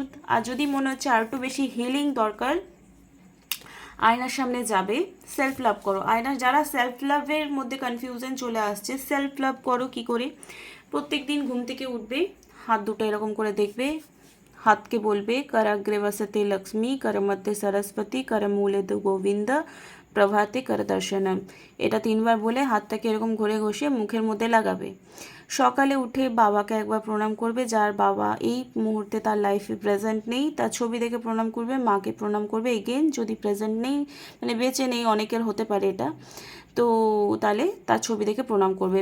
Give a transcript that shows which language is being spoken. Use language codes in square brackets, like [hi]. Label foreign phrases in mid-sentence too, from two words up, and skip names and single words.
[bn] আর যদি মনে হচ্ছে আর একটু বেশি হিলিং দরকার, আয়নার সামনে যাবে, [en] self love [bn] করো। যারা [en] self love's [bn] মধ্যে কনফিউশন চলে আসছে, [en] self love [bn] করো কি করে? প্রত্যেক দিন ঘুম থেকে উঠবে, হাত দুটো এরকম করে দেখবে, হাতকে বলবে [sa] कराग्रे वसते लक्ष्मी, कर मध्य सरस्वती, कर मूले दु গোবিন্দ, প্রভাতে কর দর্শনম। [bn] এটা 3বার বলে হাতটাকে এরকম ঘুরে ঘষে মুখের মধ্যে লাগাবে। সকালে উঠে বাবাকে একবার প্রণাম করবে, যার বাবা এই মুহূর্তে তার [en] life present [bn] নেই, তার ছবি দেখে প্রণাম করবে, মাকে প্রণাম করবে। এগেন যদি প্রেজেন্ট নেই, মানে বেঁচে নেই, অনেকের হতে পারে এটা, তো তাহলে তার ছবি দেখে প্রণাম করবে।